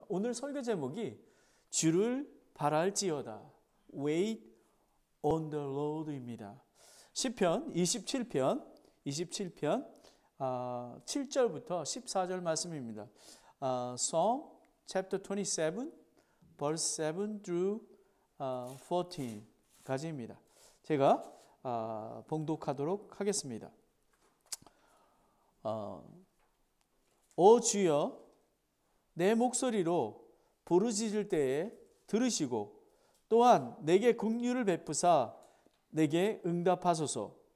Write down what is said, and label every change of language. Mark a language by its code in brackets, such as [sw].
[ko] 오늘 설교 제목이 주를 바랄지어다. [en] Wait on the Lord입니다. [ko] 시편 27편 7절부터 14절 말씀입니다. [en] Psalm chapter 27 verse 7 through 14까지입니다. [ko] 제가 봉독하도록 하겠습니다. 오 주여, 내 목소리로 부르짖을 때에 들으시고 또한 내게 긍휼을 베푸사 내게 응답하소서.